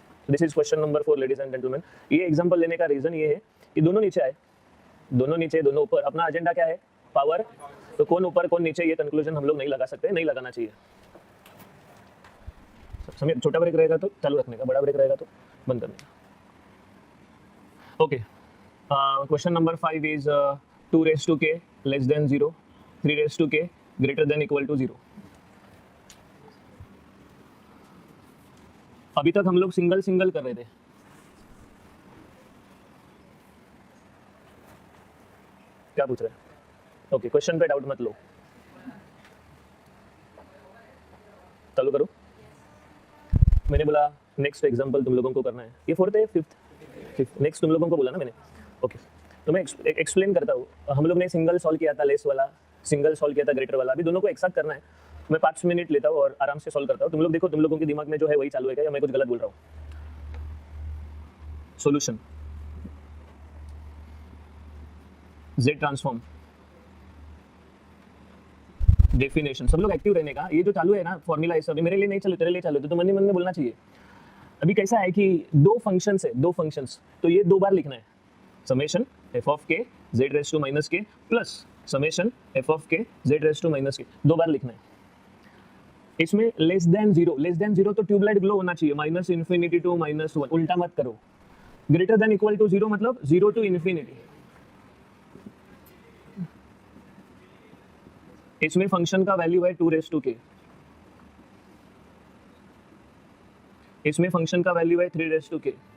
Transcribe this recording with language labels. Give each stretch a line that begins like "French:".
English: This is question number 4 ladies and gentleman.
Hindi: ये example लेने का रीजन ये है कि दोनों नीचे आए, दोनों नीचे दोनों ऊपर। अपना एजेंडा क्या है? पावर। तो कौन ऊपर कौन नीचे ये कंक्लूजन हम लोग नहीं लगा सकते, नहीं लगाना चाहिए। समय छोटा ब्रेक रहेगा तो चालू रखने का, बड़ा ब्रेक रहेगा तो बंद करने का।
English: Okay, question number 5 is 2 raised to k less than 0, 3 raised to k greater than equal to 0।
Hindi: अभी तक हम लोग सिंगल सिंगल कर रहे थे। क्या पूछ रहे हैं? ओके, क्वेश्चन पे डाउट मत लो, चालू करो। मैंने बोला नेक्स्ट एग्जांपल तुम लोगों को करना है। ये 4th है, 5th नेक्स्ट तुम लोगों को बोला ना मैंने। ओके, तो मैं एक्सप्लेन करता हूँ। हम लोग ने सिंगल सॉल्व किया था, लेस वाला, सिंगल सॉल्व किया था ग्रेटर वाला। अभी दोनों को एक साथ करना है। मैं 5 मिनट लेता हूँ और आराम से सॉल्व करता हूँ। तुम लोग देखो, तुम लोगों के दिमाग में जो है वही चालू है क्या, या मैं कुछ गलत बोल रहा हूँ? Solution Z transform, definition. सब लोग एक्टिव रहने का। ये जो चालू है ना फॉर्मूला, इस मेरे लिए नहीं चालू, तेरे लिए चालू है, तो मन ही मन में बोलना चाहिए। अभी कैसा है कि दो फंक्शंस है, दो फंक्शंस, तो ये 2 बार लिखना है।
English: summation f of k z raised to minus k plus summation f of k z raised to minus k,
Hindi: 2 बार लिखना है। इसमें लेस देन 0 तो ट्यूबलाइट ग्लो होना चाहिए, -∞ to -1, उल्टा मत करो। ग्रेटर देन इक्वल टू 0 मतलब 0 to इन्फिनिटी। इसमें फंक्शन का वैल्यू है 2 raised to k, इसमें फंक्शन का वैल्यू है 3 raised to k।